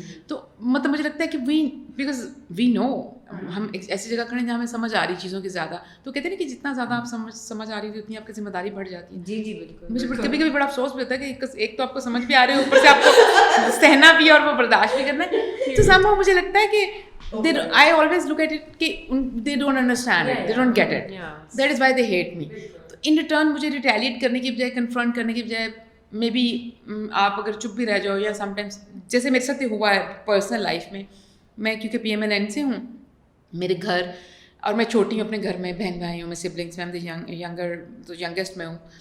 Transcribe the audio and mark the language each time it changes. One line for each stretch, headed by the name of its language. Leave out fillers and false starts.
Urdu: تو مطلب مجھے لگتا ہے کہ
English: because we know,
Urdu: ہم ایسی جگہ کھڑے ہیں جہاں ہمیں سمجھ آ رہی چیزوں کی زیادہ. تو کہتے ہیں کہ جتنا زیادہ آپ سمجھ آ رہی ہوتی اتنی آپ کی ذمہ داری بڑھ جاتی ہے. جی بالکل. مجھے کبھی کبھی بڑا افسوس بھی ہوتا ہے کہ ایک تو آپ کو سمجھ بھی آ رہی ہے, اوپر سے آپ کو سہنا بھی اور وہ برداشت بھی کرنا ہے.
English: تو somehow
Urdu: مجھے لگتا ہے کہ
English: I always look at it کہ they don't understand it, they don't get it. That is why they hate me.
Urdu: تو
English: in return
Urdu: مجھے ریٹیلیٹ کرنے کی بجائے, کنفرنٹ کرنے کی بجائے,
English: maybe
Urdu: آپ اگر چپ بھی رہ جاؤ, یا سم ٹائمس جیسے میرے ساتھ ہوا ہے پرسنل لائف میں کیونکہ PMLN سے ہوں, میرے گھر, اور میں چھوٹی ہوں اپنے گھر میں, بہن بھائی ہوں, میں سبلنگس میں ینگسٹ میں ہوں.